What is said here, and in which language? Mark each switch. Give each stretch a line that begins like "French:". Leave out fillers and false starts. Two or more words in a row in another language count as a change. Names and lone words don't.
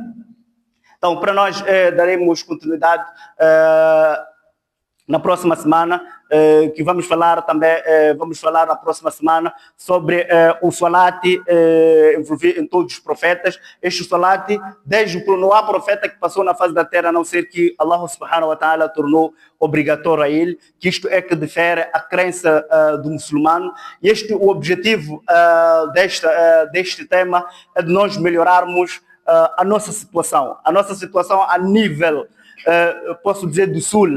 Portuguese: Então, para nós daremos continuidade na próxima semana, que vamos falar também, vamos falar na próxima semana sobre o Salat envolvido em todos os profetas. Este Salat, desde que não há profeta que passou na face da terra, a não ser que Allah
Arabic: سبحانه وتعالى
Portuguese: tornou obrigatório a ele, que isto é que difere a crença do muçulmano. E o objetivo deste tema é de nós melhorarmos a nossa situação a nível, posso dizer, do sul.